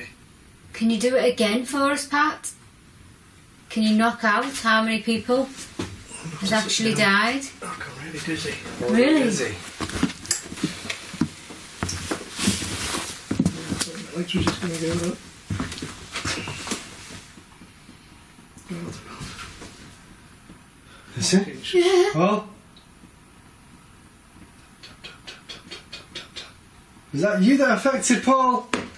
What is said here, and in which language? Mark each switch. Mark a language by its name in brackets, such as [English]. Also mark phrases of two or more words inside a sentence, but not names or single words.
[English] Can you do it again for us, Pat? Can you knock out how many people has actually died? Oh, I'm really dizzy. Really? Busy. My legs were just going to go up. Listen. Yeah. Oh. Tap, tap, tap, tap, tap, tap, tap, tap. Was that you that affected Paul?